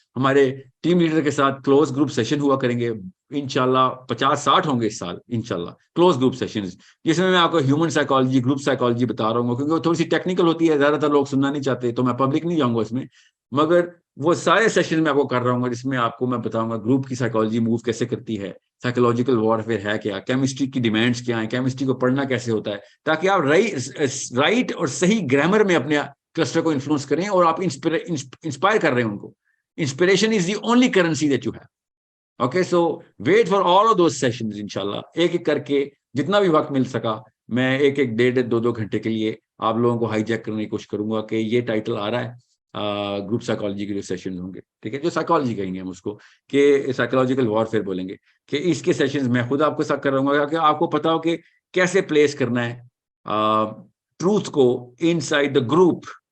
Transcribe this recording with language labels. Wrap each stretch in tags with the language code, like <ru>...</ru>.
<ur>ہمارے team leader کے ساتھ کلوز گروپ سیشن ہوا کریں گے انشاءاللہ, 50-60 ہوں گے اس سال انشاءاللہ, کلوز گروپ سیشنز, جس میں آپ کو ہیومن سائیکالوجی, گروپ سائیکالوجی بتا رہا ہوں, کیونکہ وہ تھوڑی سی ٹیکنیکل ہوتی ہے, زیادہ تر لوگ سننا نہیں چاہتے, تو میں پبلک نہیں جاؤں گا اس میں, مگر وہ سارے سیشن میں آپ کو کر رہا ہوں, جس میں آپ کو میں بتاؤں گا گروپ کی سائیکالوجی موو کیسے کرتی ہے, سائیکولوجیکل وارفیئر ہے کیا, کیمسٹری کی ڈیمانڈس کیا ہیں, کیمسٹری کو پڑھنا کیسے ہوتا ہے, تاکہ آپ رائٹ اور صحیح گرامر میں اپنے کلسٹر کو انفلوئنس کریں, اور آپ انسپائر کر رہے ہیں ان کو.</ur> <en>Inspiration is the only currency that you have. Okay, so wait for all of those sessions انشاءاللہ.</en> <ur>ایک کر کے جتنا بھی وقت مل سکا, میں 1-1 1.5 گھنٹے کے لیے آپ لوگوں کو ہائی جیک کرنے کی کوشش کروں گا کہ یہ ٹائٹل آ رہا ہے گروپ سائیکالوجی کے جو سیشنز ہوں گے, ٹھیک ہے, جو سائیکالوجی کہیں گے ہم اس کو, کہ سائیکولوجیکل وارفیئر بولیں گے, کہ اس کے سیشنز میں خود آپ کو ساتھ کر رہا ہوں گا, کہ آپ کو پتا ہو کہ کیسے پلیس کرنا ہے ٹروتھ کو</ur> <en>Inside the group.</en>